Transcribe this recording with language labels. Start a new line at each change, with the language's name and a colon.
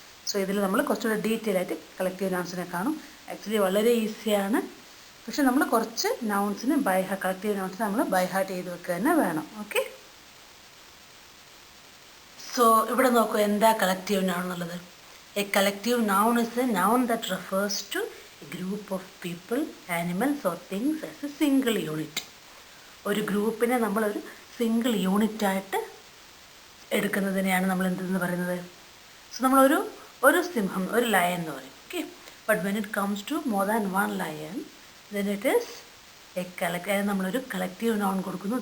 Malayalam: So ഇതിൽ നമ്മൾ കുറച്ചുകൂടി ഡീറ്റെയിൽ ആയിട്ട് കളക്റ്റീവ് നൗൺസിനെ കാണും. ആക്ച്വലി വളരെ ഈസിയാണ്, പക്ഷെ നമ്മൾ കുറച്ച് നൗൺസിന് കളക്റ്റീവ് നൗൺസിന് നമ്മൾ ബൈ ഹാർട്ട് ചെയ്ത് വെക്കുക തന്നെ വേണം. ഓക്കെ, സോ ഇവിടെ നോക്കൂ, എന്താ കളക്റ്റീവ് നൗൺ എന്നുള്ളത്.
English: A collective noun is a noun that refers to a group of people, animals or things as a single unit.
Malayalam: ഒരു ഗ്രൂപ്പിനെ നമ്മളൊരു സിംഗിൾ യൂണിറ്റായിട്ട് എടുക്കുന്നതിനെയാണ് നമ്മൾ എന്തെന്ന് പറയുന്നത്. സോ നമ്മളൊരു സിംഹം, ഒരു ലയൺ എന്ന് പറയും. Okay,
English: but when it comes to more than one lion, then it is
Malayalam: നമ്മളൊരു കളക്റ്റീവ് നൗൺ കൊടുക്കുന്നു.